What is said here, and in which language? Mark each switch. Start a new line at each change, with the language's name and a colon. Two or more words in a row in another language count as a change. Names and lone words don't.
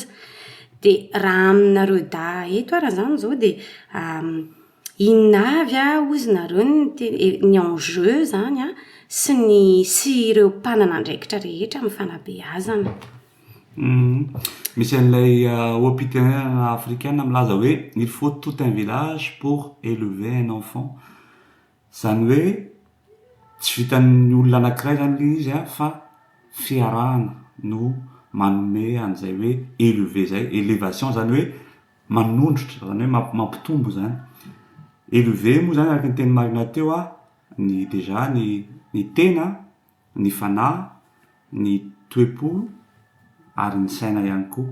Malagasy: Dia raha aminareo eto raha zany zao dia inona avy ozy nareo ny enjeu zany sy ireo mpanana andraikitra rehetra amin'ny fanabeazana. Misy an'ilay hopitenana africaine milaza hoe
French: il faut tout un village pour élever un enfant.
Malagasy: Zany hoe tsy vitan'ny olona anankiray zany le izy fa fiarahana no manome an'izay hoe élever zay. Élévation zany hoe manondrotra, zany hoe mampitombo zany. Élever moa zany araka ny teny marina teo ny déjà ny tena, ny fanahy, ny toe-po ary ny saina ihany koa.